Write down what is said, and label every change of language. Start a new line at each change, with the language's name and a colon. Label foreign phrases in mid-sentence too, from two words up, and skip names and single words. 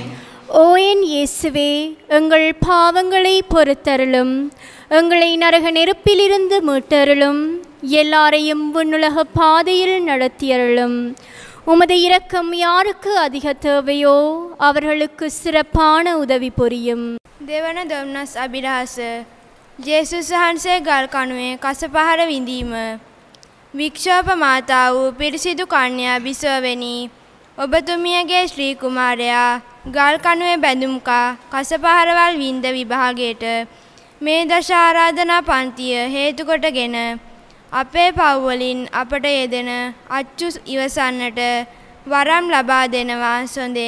Tamil: ஓ என் இயேசுவே, எங்கள் பாவங்களை பொறுத்தருளும், எங்களை நரக நெருப்பிலிருந்து மீட்டருளும், எல்லாரையும் விண்ணுலக பாதையில் நடத்தியருளும். உமது இரக்கம் யாருக்கு அதிக தேவையோ அவர்களுக்கு சிறப்பான உதவி புரியும்.
Sinhala: දෙවන දොම්නස් අභිරහස ජේසුස් වහන්සේ ගල් කණුවේ කස පහර විඳීම. වික්ෂෝප මාතා වූ පිරිසිදු කන්‍යා බිසෝවෙනි, ඔබතුමියගේ ශ්‍රී කුමාරයා ගල් කණුවේ බැඳුම්කා කස පහරවල් වින්ද විභාගයට මේ දශ ආරාධනා පන්තිය හේතු කොටගෙන අපේ පව්වලින් අපට යෙදෙන අච්චු ඉවසන්නට වරම් ලබා දෙනවා සොඳේ.